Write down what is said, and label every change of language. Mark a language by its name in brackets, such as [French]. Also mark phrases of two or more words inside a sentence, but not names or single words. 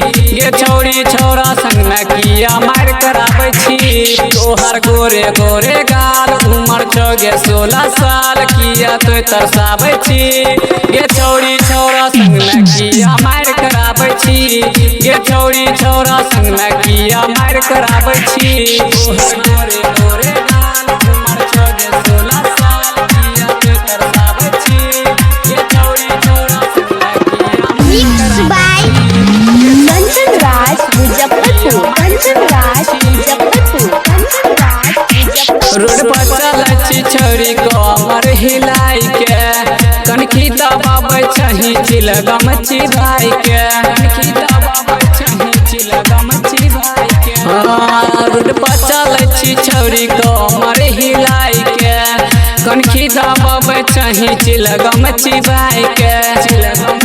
[Maithili] गे छौरी छौरा संग में किया मार कराबै छी तोहर गोरे गोरे गाल उमर छोगे 16 साल किया तो तरसाबै छी गे छौरी छौरा संग में किया मार कराबै छी गे छौरी छौरा संग में किया मार कराबै छी तोहर गोरे गोरे गाल उमर छोगे 16 साल किया तो तरसाबै छी गे छौरी छौरा संग में किया [English] Mixed by Kanchan Raj Muzaffarpur. Kanchan Raj Muzaffarpur. Kanchan Raj Muzaffarpur. [Maithili] रोड पर चलै छी छौरी कमर हिलाई के कनखी दबाबै छही चिलगम चिबाई के कनखी दबाबै छही चिलगम चिबाई के रोड पर चलै छी छौरी कमर हिलाई के कनखी दबाबै छही चिलगम चिबाई के चिलगम